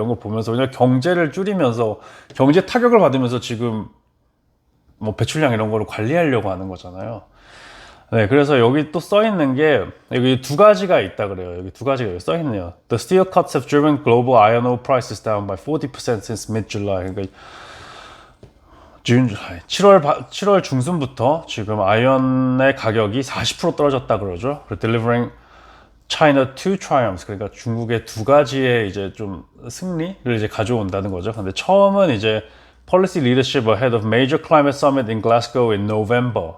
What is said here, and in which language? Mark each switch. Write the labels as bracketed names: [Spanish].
[Korean] 이런 걸 보면서 그냥 경제를 줄이면서, 경제 타격을 받으면서 지금 뭐 배출량 이런 거를 관리하려고 하는 거잖아요. 네, 그래서 여기 또 써 있는 게, 여기 두 가지가 있다 그래요. 여기 두 가지가 여기 써 있네요. [English] The steel cuts have driven global iron ore prices down by 40% since mid-July. [Korean] 그러니까 7월 중순부터 지금 아이언의 가격이 40% 떨어졌다 그러죠. [English] Delivering China two triumphs. [Korean] 그러니까 중국의 두 가지의 이제 좀 승리를 이제 가져온다는 거죠. 근데 처음은 이제 [English] Policy leadership ahead of major climate summit in Glasgow in November.